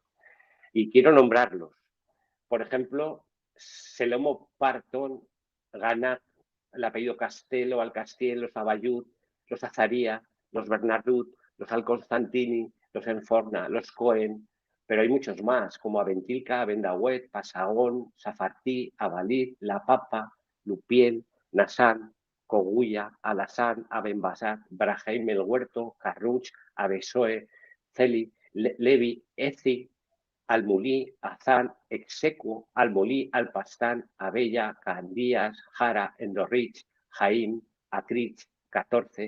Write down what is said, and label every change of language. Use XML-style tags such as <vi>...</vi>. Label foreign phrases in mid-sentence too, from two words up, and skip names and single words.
<es>Y quiero nombrarlos. Por ejemplo, Selomo Parton, Ganat, el apellido Castelo, Alcastiel, los Abayud, los Azaría, los Bernardut, los Alconstantini, los Enforna, los Cohen, pero hay muchos más, como Aventilca, Abendahuet, Pasagón, Safartí, Abalid, La Papa, Lupiel, Nasán, Cogulla, Alasán, Abenbasat, Braheim el Huerto, Carruch, Abesoe, Celi, Levi, Ezi, Almulí, Azán, Execuo, Almolí, Alpastán, Abella, Candías, Jara, Endorrich, Jaim, Acrich, 14,</es>